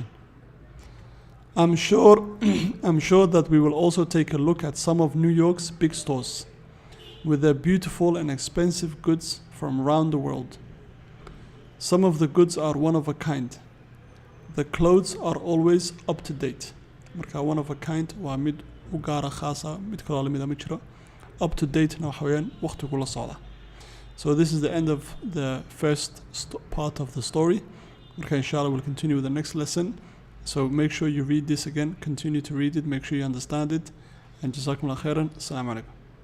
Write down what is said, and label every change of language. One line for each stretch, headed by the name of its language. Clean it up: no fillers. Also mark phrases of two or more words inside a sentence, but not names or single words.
English: I'm sure that we will also take a look at some of New York's big stores, with their beautiful and expensive goods from around the world. Some of the goods are one of a kind. The clothes are always up to date.
Somali: Marka
English: one of a kind
Somali: waa mid u gaara khaasa mid kale lamid ma jiro.
English: Up to date
Somali: na waxa weeyaan waqtigu la socda.
English: So this is the end of the first part of the story. Marka inshallah we'll continue with the next lesson. So make sure you read this again, continue to read it, make sure you understand it. And
Arabic: جزاكم الله خيرا. السلام عليكم.